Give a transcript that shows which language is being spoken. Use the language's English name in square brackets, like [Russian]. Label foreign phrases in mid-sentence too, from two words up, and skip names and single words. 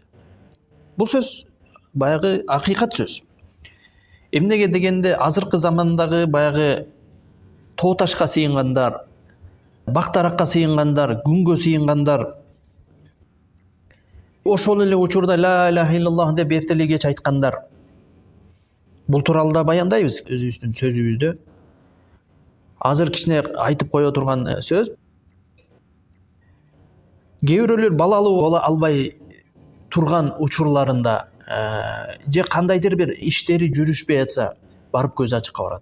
[Kyrgyz] Бул сөз баягы акыйкат сөз. Эмнеге дегенде, азыркы замандагы баягы тоо ташка сыйынгандар, бактаракка сыйынгандар, күнгө сыйынгандар, ошол эле учурда [Arabic] لا إله إلا الله [Kyrgyz] деп эртелегеч айткандар. Бул тууралуу да баяндайбыз өзүбүздүн сөзүбүздө. Азыр кичине айтып кое турган сөз. Кээ бирөөлөр балалуу боло албай турган учурларында, же кандайдыр бир иштери жүрүшпөй атса, барып көз ачыкка барат.